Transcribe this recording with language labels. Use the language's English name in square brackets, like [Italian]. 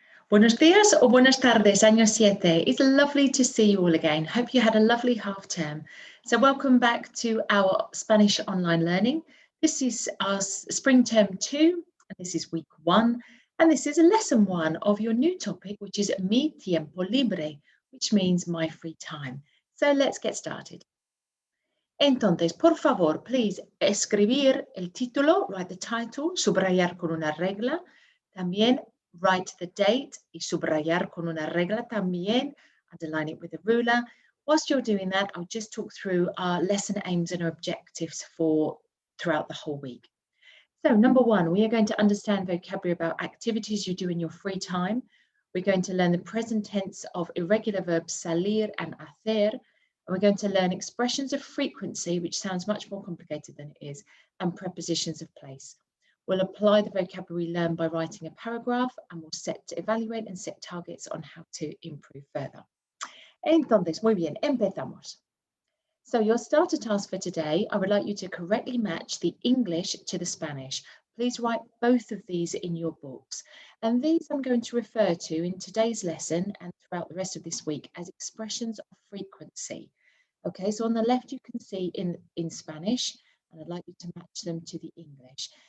[Spanish] Buenos días or buenas tardes, año 7. [English] It's lovely to see you all again. Hope you had a lovely half term. So welcome back to our Spanish online learning. This is our spring term 2, and this is week 1, and this is lesson 1 of your new topic, which is mi tiempo libre, which means my free time. So let's get started. [Spanish] Entonces, por favor, please escribir el título, [English] write the title, [Spanish] subrayar con una regla. [English] También write the date [Spanish] y subrayar con una regla también, [English] underline it with a ruler. Whilst you're doing that, I'll just talk through our lesson aims and objectives for throughout the whole week. So number 1, we are going to understand vocabulary about activities you do in your free time. We're going to learn the present tense of irregular verbs salir and hacer. And we're going to learn expressions of frequency, which sounds much more complicated than it is, and prepositions of place. We'll apply the vocabulary learned by writing a paragraph, and we'll evaluate and set targets on how to improve further. [Spanish] Entonces, muy bien, empezamos. [English] So your starter task for today, I would like you to correctly match the English to the Spanish. Please write both of these in your books. And these I'm going to refer to in today's lesson and throughout the rest of this week as expressions of frequency. Okay, so on the left you can see in Spanish, and I'd like you to match them to the English.